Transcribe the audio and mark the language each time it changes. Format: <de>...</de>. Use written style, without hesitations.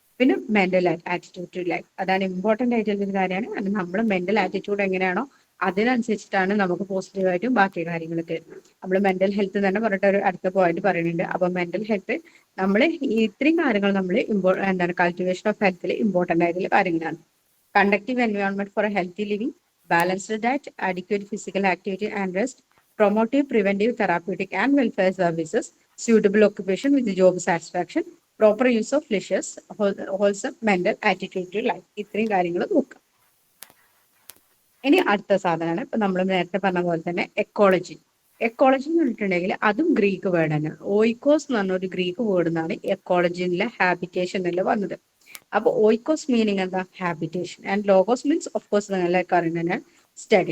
<ml>പിന്നെ mental attitude to life, അതാണ് important ആയിട്ടുള്ള ഒരു കാര്യമാണ്. കാരണം നമ്മുടെ മെന്റൽ ആറ്റിറ്റ്യൂഡ് എങ്ങനെയാണോ അതിനനുസരിച്ചിട്ടാണ് നമുക്ക് പോസിറ്റീവായിട്ടും ബാക്കി കാര്യങ്ങളൊക്കെ. നമ്മൾ മെന്റൽ ഹെൽത്ത് തന്നെ പറഞ്ഞിട്ട് ഒരു അടുത്ത പോയിന്റ് പറയുന്നുണ്ട്. അപ്പൊ മെന്റൽ ഹെൽത്ത് നമ്മൾ ഇത്രയും കാര്യങ്ങൾ നമ്മൾ കൾട്ടിവേഷൻ ഓഫ് ഹെൽത്തിൽ ഇമ്പോർട്ടന്റ് ആയിട്ടുള്ള കാര്യങ്ങളാണ്.</ml> <en>Conductive environment for a healthy living, balanced diet, adequate physical activity and rest, promotive, preventive, therapeutic and welfare services, suitable occupation with job satisfaction, proper use of leisures, wholesome mental attitude to life.</en> <ml>ഇത്രയും കാര്യങ്ങൾ നോക്കാം. ഇനി അടുത്ത സാധനമാണ് ഇപ്പൊ നമ്മൾ നേരത്തെ പറഞ്ഞ പോലെ തന്നെ എക്കോളജി. എക്കോളജി എന്ന് പറഞ്ഞിട്ടുണ്ടെങ്കിൽ അതും ഗ്രീക്ക് വേർഡ് തന്നെ. ഓയിക്കോസ് എന്ന് പറഞ്ഞ ഒരു ഗ്രീക്ക് വേർഡ് നിന്നാണ് എക്കോളജി എന്നുള്ള ഹാബിറ്റേഷൻ എന്നുള്ള വന്നത്. അപ്പൊ ഓയിക്കോസ് മീനിങ് എന്താ? Habitation.</ml> <en>and logos means of course</en> <ml>നിങ്ങളൊക്കെ അറിയുന്ന സ്റ്റഡി.</ml>